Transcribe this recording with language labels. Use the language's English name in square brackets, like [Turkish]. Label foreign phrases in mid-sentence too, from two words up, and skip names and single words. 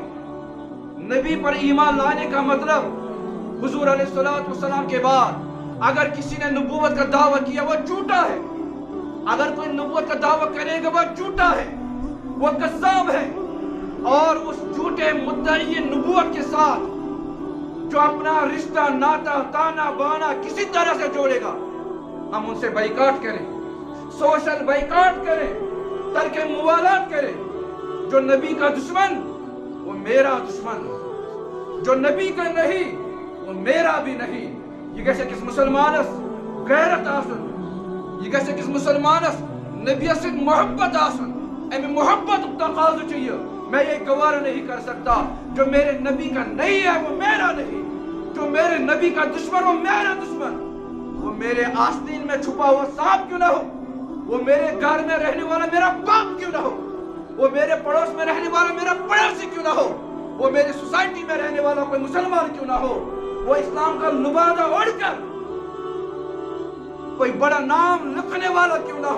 [Urdu] نبی پر ایمان لانے کا مطلب حضور [Arabic] علیہ الصلوۃ والسلام [Urdu] کے بعد اگر کسی نے نبوت کا دعویٰ کیا وہ جھوٹا ہے، اگر کوئی نبوت کا دعویٰ کرے گا وہ جھوٹا ہے، وہ کذاب ہے، اور اس جھوٹے مدعی نبوت کے ساتھ جو اپنا رشتہ ناتا تانا بانا کسی طرح سے جوڑے گا، ہم ان سے بائیکاٹ کریں، سوشل بائیکاٹ کریں، ترک موالات کریں۔ جو نبی کا دشمن وہ میرا دشمن، جو نبی کا نہیں وہ میرا بھی نہیں۔ [Kashmiri] یہ گژھِ أکِس مسلمانس غیرت آسن، یہ گژھِ أکِس مسلمانس [Urdu] نبی سے محبت [Kashmiri] آسن، امی محبت تقاضا چاہیے۔ [Urdu] میں یہ گوارا نہیں کر سکتا جو میرے نبی کا نہیں ہے وہ میرا نہیں، جو میرے نبی کا دشمن وہ میرا دشمن، وہ میرے آستین میں چھپا ہوا سانپ کیوں نہ ہو، وہ میرے گھر میں رہنے والا میرا باپ کیوں نہ ہو، وہ میرے پڑوس میں رہنے والا میرا پڑوسی کیوں نہ ہو، وہ میری سوسائٹی میں رہنے والا کوئی مسلمان کیوں نہ ہو، وہ اسلام کا لبادہ اوڑھ کر کوئی بڑا نام لکھنے والا کیوں نہ ہو۔